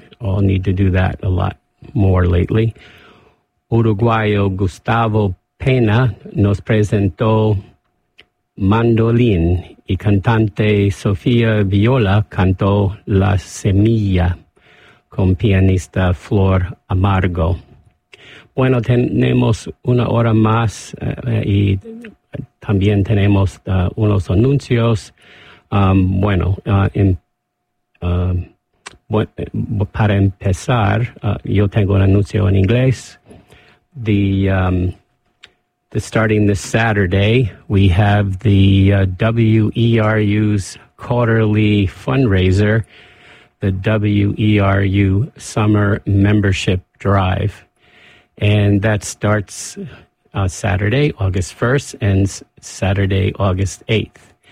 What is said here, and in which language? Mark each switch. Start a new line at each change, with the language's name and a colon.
English: All need to do that a lot more lately.
Spanish: Uruguayo Gustavo Pena nos presentó Mandolín y cantante Sofía Viola cantó La Semilla con pianista Flor Amargo. Bueno, tenemos una hora más y también tenemos unos anuncios. Para empezar, yo tengo un anuncio en inglés.
English: Starting this Saturday, we have the WERU's quarterly fundraiser, the WERU Summer Membership Drive. And that starts Saturday, August 1st, and Saturday, August 8th.